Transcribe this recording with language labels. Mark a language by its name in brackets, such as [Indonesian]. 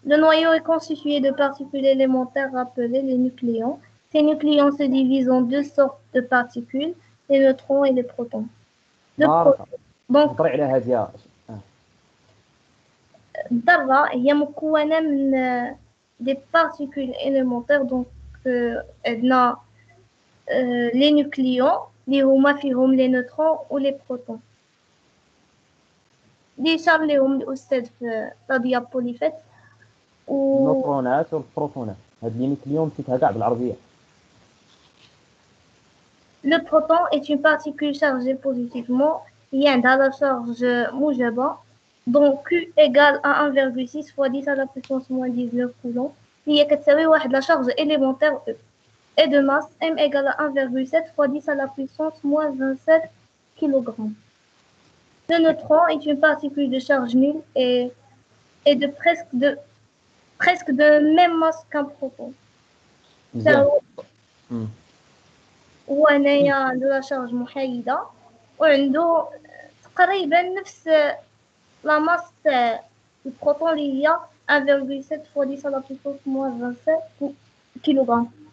[French] Le noyau est constitué de particules élémentaires appelées les nucléons. Ces nucléons se divisent en deux sortes de particules, les neutrons et les protons. [Arabic] Donc, هضري على هذه. الذرة هي مكونة من [French] des particules élémentaires. [Arabic] Donc عندنا [French] les nucléons [Arabic] اللي هما فيهم les neutrons و les protons. اللي شار ليهم الأستاذ في لا ديابوليفات. النيوترونات والبروتونات. هاد لي نيوكليون نسيتها كاع بالعربية. [French] Le proton est une particule chargée positivement. [Arabic] هي عندها [French] la charge [Arabic] موجبة. [French] Donc Q égale à 1,6 fois 10 à la puissance moins 19 coulombs. [Arabic] هي كتساوي واحد [French] la charge élémentaire E. Et de masse M égale à 1,7 fois 10 à la puissance moins 27 kg. Le neutron est une particule de charge nulle et de presque de même masse qu'un proton. [Arabic] وهنايا عنده [French] la charge [Arabic] محايدة وعنده تقريبا نفس [French] la masse [Arabic] تاع البروتون اللي هي [French] 1,7 fois 10 à la puissance moins 27 kg.